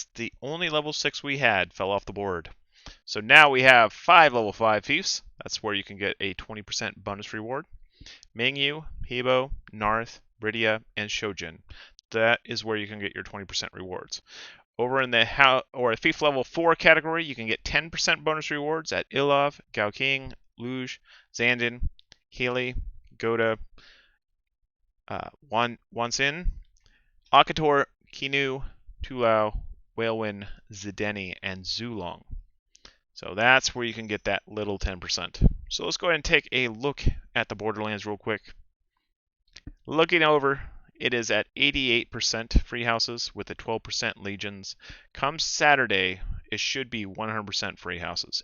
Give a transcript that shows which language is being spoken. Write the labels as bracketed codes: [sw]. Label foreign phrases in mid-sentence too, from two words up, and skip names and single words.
[en] The only level 6 we had fell off the board. So now we have 5 level 5 fiefs. That's where you can get a 20% bonus reward. Mingyu, Hebo, Narth, Bridia, and Shojin. That is where you can get your 20% rewards. Over in the fief level 4 category, you can get 10% bonus rewards at Ilov, Gaoking, Luge, Zandon, Healy, Goda, Wansin, Akator, Kinu, Tulao, Whalewin, Zideni, and Zulong. So that's where you can get that little 10%. So let's go ahead and take a look at the Borderlands real quick. Looking over, it is at 88% free houses with the 12% legions. Come Saturday, it should be 100% free houses.